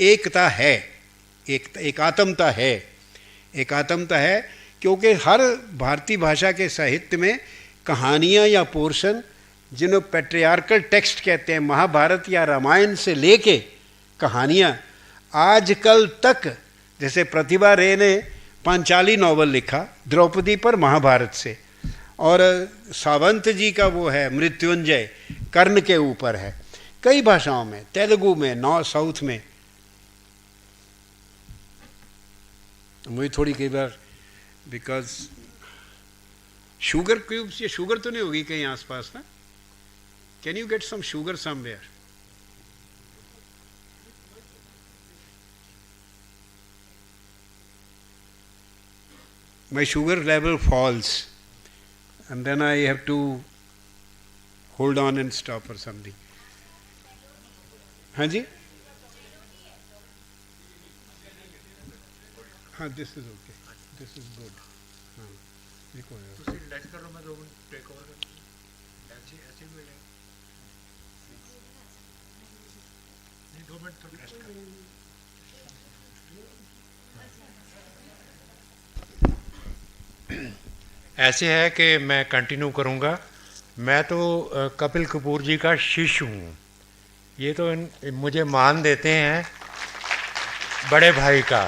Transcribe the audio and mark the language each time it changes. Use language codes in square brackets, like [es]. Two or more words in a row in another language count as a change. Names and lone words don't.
[hi] है, क्योंकि हर भारतीय भाषा के साहित्य में कहानियाँ या पोर्शन, जिन्हें [en] patriarchal text [hi] कहते हैं, महाभारत या रामायण से लेके कहानियाँ आजकल तक, जैसे प्रतिभा रे ने पांचाली नॉवल लिखा द्रौपदी पर महाभारत से, और सावंत जी का वो है मृत्युंजय कर्ण के ऊपर है, कई भाषाओं में, तेलुगु में, [en] north south [hi] में। मुझे थोड़ी कई बार, [en] because sugar cubes, [hi] ये शुगर तो नहीं होगी कहीं आसपास ना? [en] can you get some sugar somewhere? My sugar level falls and then I have to hold on and stop or something. [hi] हाँ जी, हाँ, [en] this is okay, this is good. [hi] हाँ, देखो [pa] ਤੁਸੀਂ ਰਿਲੈਕਸ ਕਰ ਲਓ, ਮੈਂ 2 ਮਿੰਟ [en] take over [pa] ਕਰ [hi] ऐसे भी हो जाएगा। नहीं, 2 मिनट तो रेस्ट कर। ऐसे है कि मैं कंटिन्यू करूँगा। मैं तो कपिल कपूर जी का शिष्य हूँ, ये तो मुझे मान देते हैं बड़े भाई का।